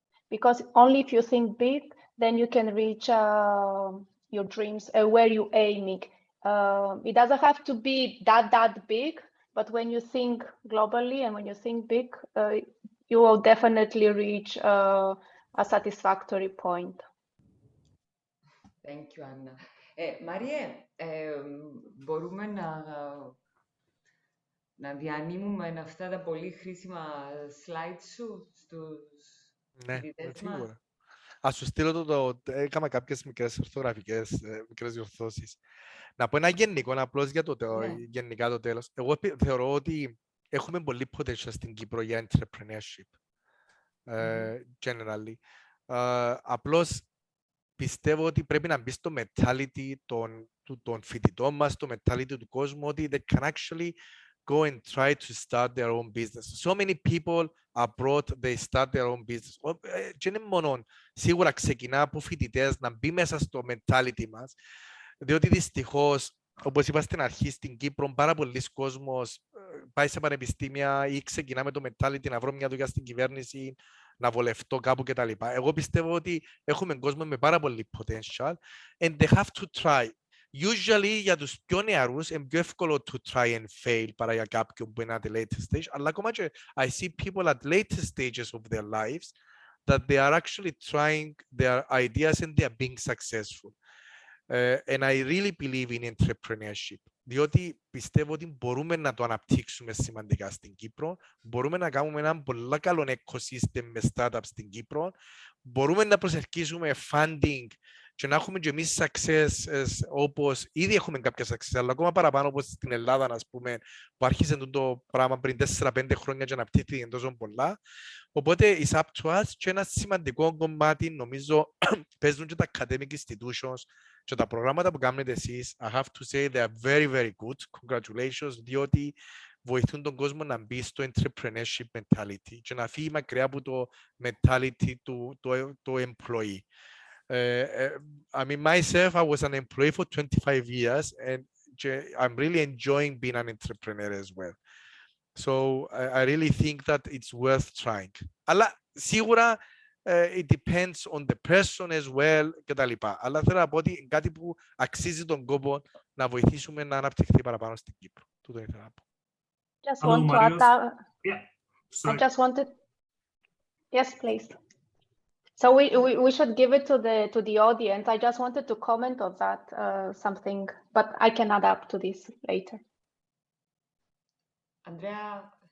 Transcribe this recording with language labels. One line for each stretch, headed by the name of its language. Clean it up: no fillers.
English: Because only if you think big, then you can reach your dreams where you're aiming. It doesn't have to be that big, but when you think globally and when you think big, you will definitely reach a satisfactory point. Thank you, Anna.
Greek: Μάριε, μπορούμε να διανύμουμε αυτά τα πολύ χρήσιμα slides σου στους φοιτητές μας? Σίγουρα. Ας σου στείλω έκανα κάποιες μικρές ορθογραφικές, μικρές διορθώσεις. Να πω ένα γενικό, απλώς για γενικά το τέλος. Εγώ θεωρώ ότι έχουμε πολύ potential στην Κύπρο για entrepreneurship, generally. Απλώς πιστεύω ότι πρέπει να μπει στο mentality των φοιτητών μας, στο mentality του κόσμου, ότι
English: they can actually go and try to start their own business. So many people abroad, they start their own business.
Greek: Και είναι μόνο σίγουρα ξεκινά από φοιτητές να μπει μέσα στο mentality μας, διότι δυστυχώς, όπως είπα στην αρχή, στην Κύπρο πάρα πολλοί κόσμος πάει σε πανεπιστήμια ή ξεκινά με το mentality να βρω μια δουλειά στην κυβέρνηση, να βολευτώ κάπου κτλ. Εγώ πιστεύω ότι έχουμε κόσμο με πάρα πολύ potential
English: and they have to try. Usually
Greek: για τους πιο νεαρούς είναι πιο εύκολο
English: to try and fail
Greek: παρά για κάποιον που είναι
English: at the later stage.
Greek: Αλλά ακόμα και
English: I see people at later stages of their lives that they are actually trying their ideas and they are being successful. And I really believe in entrepreneurship.
Greek: Διότι πιστεύω ότι μπορούμε να το αναπτύξουμε σημαντικά στην Κύπρο, μπορούμε να κάνουμε ένα πολύ καλό ecosystem με startups στην Κύπρο, μπορούμε να προσελκύσουμε funding και να έχουμε και εμείς success όπως ήδη έχουμε κάποια success, αλλά ακόμα παραπάνω όπως στην Ελλάδα, ας πούμε, που άρχισε το πράγμα πριν 4-5 χρόνια και αναπτύχθηκε τόσο πολλά. Οπότε,
English: it's up to us
Greek: και ένα σημαντικό κομμάτι, νομίζω, παίζουν και τα academic institutions και τα προγράμματα που κάνετε εσείς.
English: I have to say they are very, very good. Congratulations,
Greek: διότι βοηθούν τον κόσμο να μπει στο entrepreneurship mentality και να φύγει μακριά από το mentality του employee.
English: I mean, myself, I was an employee for 25 years and I'm really enjoying being an entrepreneur as well. So I really think that it's worth trying.
Greek: Αλλά σίγουρα
English: it depends on the person as well κτλ.
Greek: Αλλά θέλω να πω ότι είναι κάτι που αξίζει τον κόπο να βοηθήσουμε να αναπτυχθεί παραπάνω στην Κύπρο. Τούτο ήθελα να πω.
English: Just want to add that. Yeah. Sorry. I just wanted. Yes, please. So we should give it to the audience. I just wanted to comment on that something, but I can add up to this later. Andrea?